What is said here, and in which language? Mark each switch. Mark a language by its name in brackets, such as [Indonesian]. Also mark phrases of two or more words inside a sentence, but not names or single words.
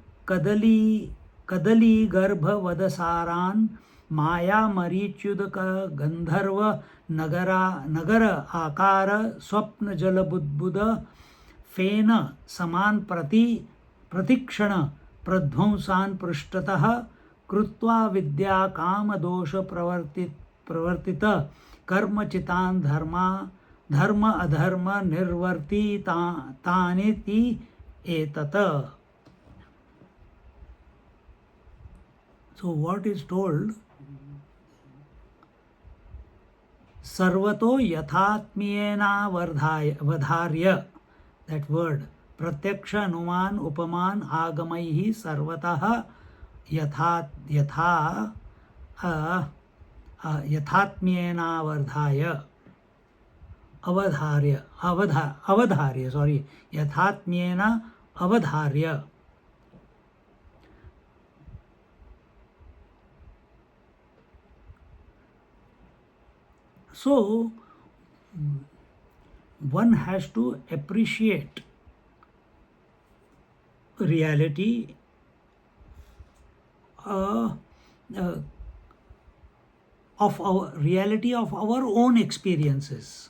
[Sanskrit] कदली गर्भवदसारान माया मरीच्युदक गंधर्व नगर आकार स्वप्न जलबुद्बुद फेन समान प्रतिक्षण प्रध्वंसान पृष्ठतः कृत्वा विद्या काम दोष प्रवर्तित कर्मचितान धर्म अधर्म निर्वर्तितानिति एतत. [English] So what is told? [Sanskrit] सर्वतो याथात्म्येन वधार्य. [English] That word. [Sanskrit] प्रत्यक्ष अनुमान उपमान आगमैः सर्वतः याथात्म्येन वर्धय. अवधार्य, याथात्म्येन अवधार्य. [English] So, one has to appreciate reality of our own experiences.